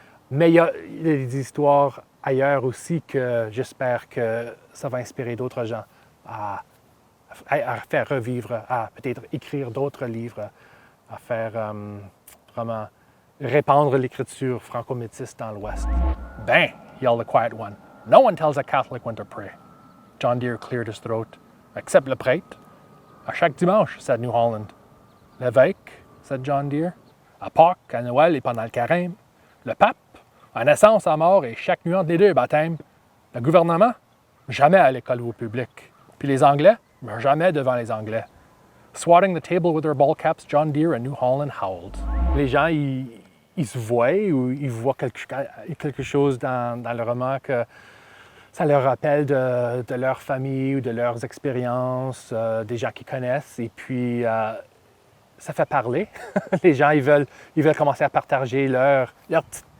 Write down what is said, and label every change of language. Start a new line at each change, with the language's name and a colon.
French: Mais il y a des histoires ailleurs aussi que j'espère que ça va inspirer d'autres gens à faire revivre, à peut-être écrire d'autres livres, à faire vraiment répandre l'écriture franco-métisse dans l'Ouest.
English: Ben, yelled the quiet one. No one tells a Catholic when to pray. John Deere cleared his throat. Except
French: le prêtre. À chaque dimanche,
English: said New Holland.
French: L'évêque,
English: said John Deere.
French: À Pâques, à Noël et pendant le carême. Le pape, à naissance, à mort et chaque nuit entre les deux baptêmes. Le gouvernement, jamais à l'école ou au public. Puis les Anglais, jamais devant les Anglais.
English: Swatting the table with their ball caps, John Deere and New Holland howled.
French: Les gens, ils se voient ou ils voient quelque chose dans le roman que ça leur rappelle de leur famille ou de leurs expériences, des gens qu'ils connaissent. Et puis, ça fait parler. Les gens, ils veulent commencer à partager leur petite